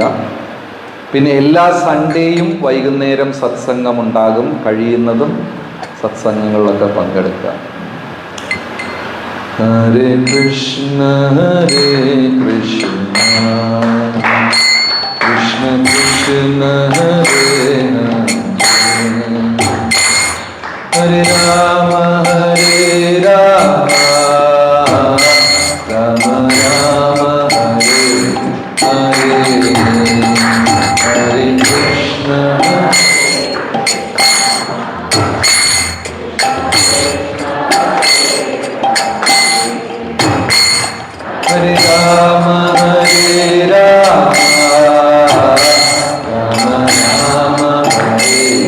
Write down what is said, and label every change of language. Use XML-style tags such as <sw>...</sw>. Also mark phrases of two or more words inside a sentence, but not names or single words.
<ml>പിന്നെ എല്ലാ സൺഡേയും വൈകുന്നേരം സത്സംഗമുണ്ടാകും. കഴിയുന്നതും സത്സംഗങ്ങളിലൊക്കെ പങ്കെടുക്കുക.</ml> <sa>ഹരേ കൃഷ്ണ കൃഷ്ണ കൃഷ്ണ ഹരേ ഹരേ രാമ ഹരേ രാമ രാമ രാമ ഹരേ ഹരേ ഹരേ കൃഷ്ണ ഹരേ രാമ ഹരേ രാമ രാമ രാമ ഹരേ</sa>